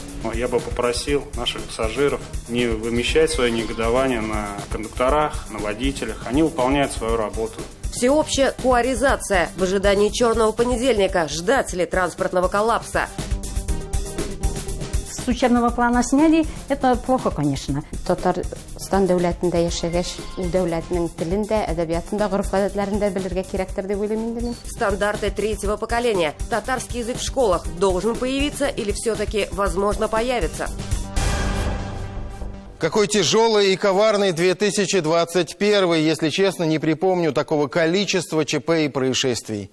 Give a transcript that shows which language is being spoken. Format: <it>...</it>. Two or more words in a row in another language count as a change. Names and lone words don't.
<ru>Я бы попросил наших пассажиров не вымещать свое негодование на кондукторах, на водителях. Они выполняют свою работу. Всеобщая куаризация. В ожидании черного понедельника. Ждать ли транспортного коллапса? С учебного плана сняли. Это плохо, конечно.</ru> <tt>Татарстан дәүләтендә яшәгәч, ул дәүләтнең телен дә, әдәбиятын да, гореф-гадәтләрен дә белергә кирәктер дип уйлыйм инде мин.</tt> <ru>Стандарты третьего поколения. Татарский язык в школах должен появиться или все-таки, возможно, появится? Какой тяжелый и коварный 2021, если честно, не припомню такого количества ЧП и происшествий.</ru>